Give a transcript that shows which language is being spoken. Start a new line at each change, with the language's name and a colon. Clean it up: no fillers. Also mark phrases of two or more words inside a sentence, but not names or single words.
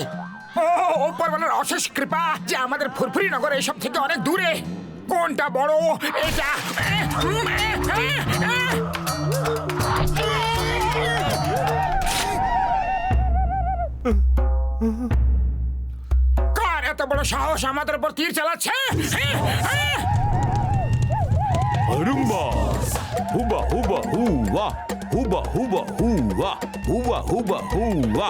Bangla: উপরওয়ালার অশেষ কৃপা যে আমাদের ফুরফুরি নগর এসব থেকে অনেক দূরে। কোনটা বড় এটা? কার এত বড় সাহস আমাদের উপর তীর চালাচ্ছে? Rumba, huba huba huwa, huba huba huwa, huba huba huwa.